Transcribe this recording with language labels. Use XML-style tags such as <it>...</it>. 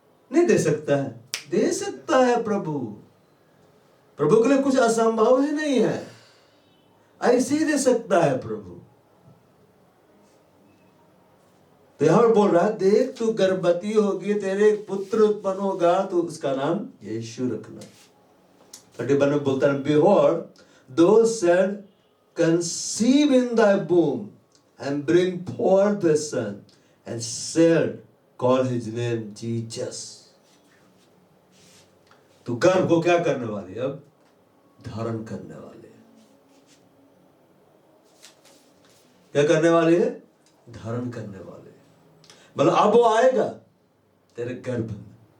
<hi>नहीं दे सकता है, दे सकता है प्रभु। प्रभु के लिए कुछ असंभव ही नहीं है, ऐसे ही दे सकता है प्रभु। तो यहां पर बोल रहा है, देख तू गर्भवती होगी, तेरे एक पुत्र उत्पन्न होगा, तो उसका नाम यीशु रखना।</hi> <en>31</en> <hi>में बोलता है,</hi> <en>behold, thou shalt conceive in thy womb and bring forth a son, and shalt call his name Jesus.</en> <hi>तो गर्भ को क्या करने वाली है? अब धारण करने वाली है। क्या करने वाली है? धारण करने वाली है। मतलब अब वो आएगा तेरे गर्भ में।</hi>